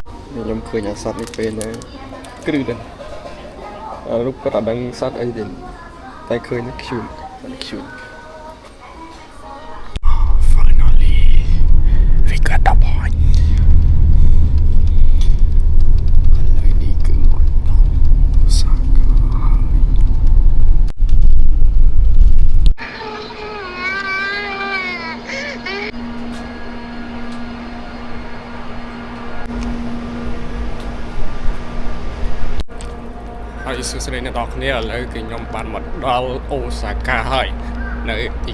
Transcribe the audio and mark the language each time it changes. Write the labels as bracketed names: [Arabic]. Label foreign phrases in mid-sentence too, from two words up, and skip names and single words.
[Khmer] ខ្ញុំឃើញអាសត្វនេះពេលណាគ្រឹះដែររូបគាត់អត់ដឹងសត្វអីទេតែឃើញខ្ជូតខ្ជូត [English] Finally we got the point [Khmer] ឥឡូវនេះគឺមកដល់អូសាកា ហើយសួស្តីអ្នកនរគ្នាឥឡូវគឺខ្ញុំបានមកដល់អូសាកាហើយនៅទី